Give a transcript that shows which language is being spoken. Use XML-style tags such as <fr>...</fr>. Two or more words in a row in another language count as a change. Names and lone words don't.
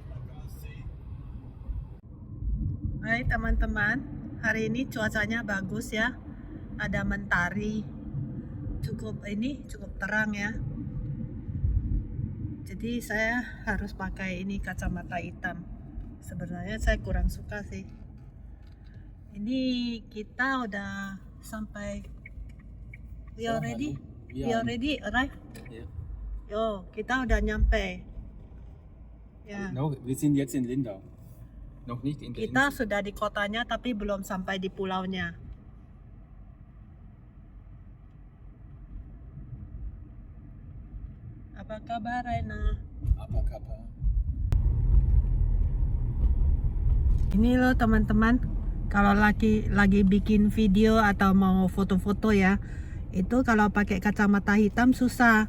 <id>Hai teman-teman, hari ini cuacanya bagus ya, ada mentari, cukup terang ya. Jadi saya harus pakai ini kacamata hitam. Sebenarnya saya kurang suka sih. Ini kita udah sampai.</id> <en>We already arrive?</en> <de>Ja.</de> <id>Yo, kita udah nyampe. Ya.</id> <de>No, wir sind jetzt in Lindau. Noch nicht in der</de> <id>Kita</id> <de>Insel.</de> <id>sudah di kotanya tapi belum sampai di pulaunya. Apa kabar, Raina? Apa kabar? Ini loh teman-teman, kalau lagi bikin video atau mau foto-foto ya, itu kalau pakai kacamata hitam susah.</id>